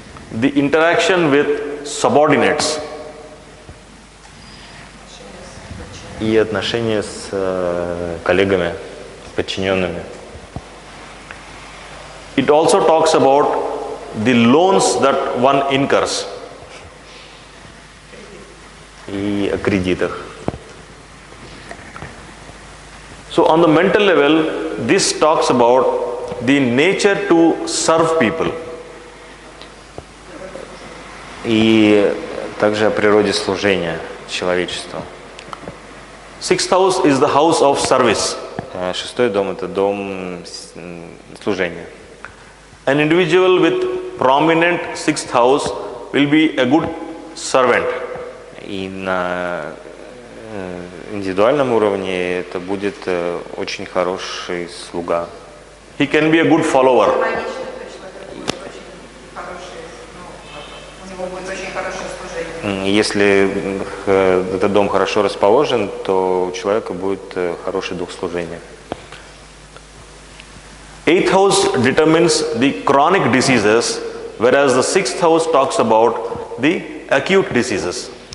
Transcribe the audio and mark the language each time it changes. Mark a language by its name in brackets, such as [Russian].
[English] The interaction with subordinates. [Russian] И отношения с коллегами, подчиненными. [English] It also talks about the loans that one incurs. [Russian] И о кредитах. [English] So on the mental level, this talks about the nature to serve people. [Russian] И Также о природе служения человечеству. [English] Sixth house is the house of service. [Russian] Шестой дом – это дом служения. [English] An individual with prominent sixth house will be a good servant. [Russian] И на индивидуальном уровне это будет очень хороший слуга. [English] He can be a good follower. [Russian] Гармонично, то есть человек будет очень хороший, у него будет очень хорошее служение. Если этот дом хорошо расположен, то у человека будет хороший дух служения. [English] Eighth house determines the chronic diseases, whereas the sixth house talks about the acute diseases.